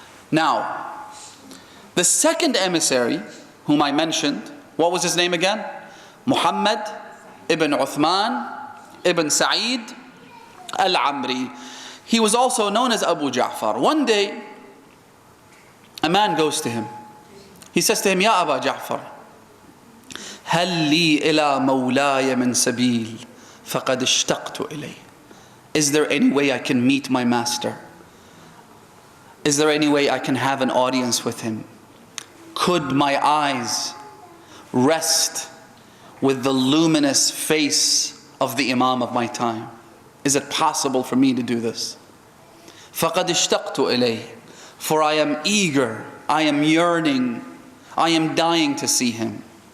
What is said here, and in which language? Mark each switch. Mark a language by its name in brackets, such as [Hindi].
[English] Now, the second emissary whom I mentioned, what was his name again? Muhammad ibn Uthman ibn Sa'id al-Amri. He was also known as Abu Ja'far. One day, a man goes to him. He says to him, Ya Aba Ja'far, [Arabic] هل لي إلى مولاي من سبيل فقد اشتقت إليه. [English] Is there any way I can meet my master? Is there any way I can have an audience with him? Could my eyes rest with the luminous face of the Imam of my time? Is it possible for me to do this? [Arabic] فَقَدْ اشْتَقْتُ إِلَيْهِ, [English] for I am eager, I am yearning, I am dying to see him.